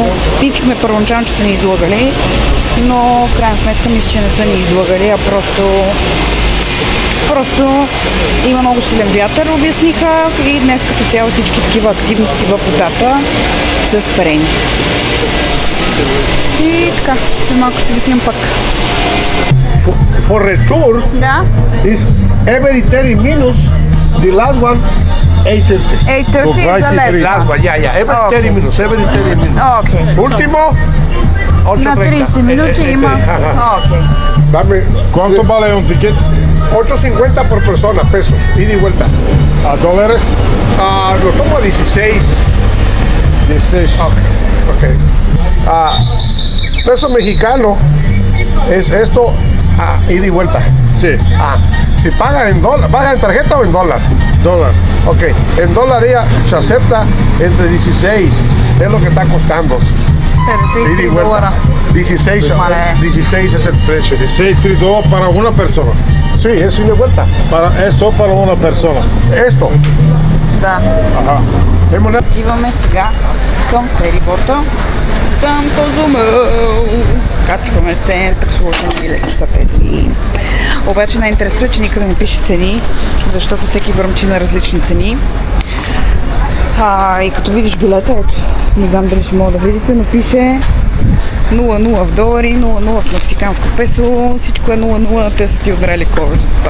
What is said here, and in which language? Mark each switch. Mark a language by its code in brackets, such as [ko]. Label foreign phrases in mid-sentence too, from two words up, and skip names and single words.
[bg] Мислихме първоначално, че са ни излагали, но в крайна сметка мисля, че не са ни излагали, а просто има много силен вятър, обясниха, и днес като цяло всички такива активности в водата са спрени. И така, след малко ще ви снимам пак. [en] For return, is every 30 minutes, the last one 8:30. 8:30 is the Last one, yeah, every 30 minutes, every 30 minutes. Okay. [es] Último, 8:30. [bg] На 30 минути има. Окей. [es] Dame, ¿Cuánto vale un ticket? 8.50 por persona, pesos, ida y vuelta. ¿A dólares? Lo tomo a 16. 16. Ok. Peso mexicano es esto, ida y vuelta. Sí. Si pagan en dólar, ¿pagan en tarjeta o en dólar? Dólar. Ok, en dólar se acepta entre 16, es lo que está costando. Ida y vuelta. 16 es el precio. 16 $3 para una persona. Sí, es ida y vuelta. Eso para una persona. Esto. [bg] Да. [es] Ajá. [bg] Отиваме сега към ферибота, към Козумел. Качваме се, таксуваме билетчетата. Обаче най-интересно е, че никъде не пише цени, защото всеки бръмчи на различни цени. И като видиш билета, ето, не знам дали ще мога да видите, но пише 0,0 в долари, 0,0 в мексиканско песо, всичко е 0,0, те са ти удрали кожата.